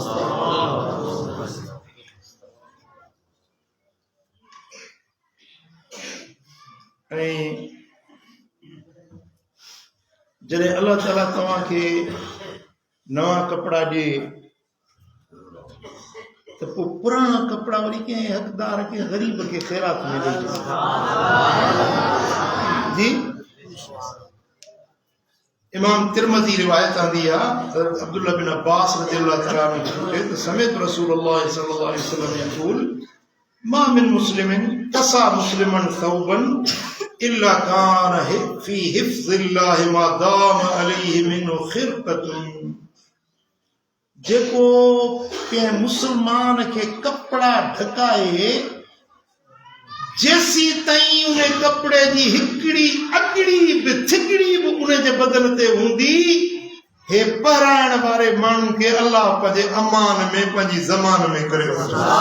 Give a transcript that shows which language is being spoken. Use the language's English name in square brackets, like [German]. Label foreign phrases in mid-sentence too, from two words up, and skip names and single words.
[Sindhi] ऐं जॾहिं अल्लाह ताला तव्हांखे नवा कपिड़ा ॾिए त पोइ पुराणा कपिड़ा वरी कंहिं हक़दार खे ग़रीब खे ख़ैरात में ॾेई जी इमाम तिरमज़ी रिवायत आंदी आहे अब्दुल्लाह बिन अब्बास [Arabic] رضي الله تعالى عنه [Sindhi] त समेत [Arabic] رسول الله صلى الله عليه وسلم يقول ما من مسلم كسا مسلما ثوبا إلا كان في حفظ الله ما دام عليه من خرقة [Sindhi] जेको कंहिं मुसलमान खे कपड़ा ढकाए जेसी ताईं उन कपड़े जी हिकिड़ी अगड़ी बि थिकड़ी बि उन जे बदन ते हूंदी हे पहराइण वारे माण्हू खे अल्लाह पंहिंजे अमान में पंहिंजी ज़मान में करे वठे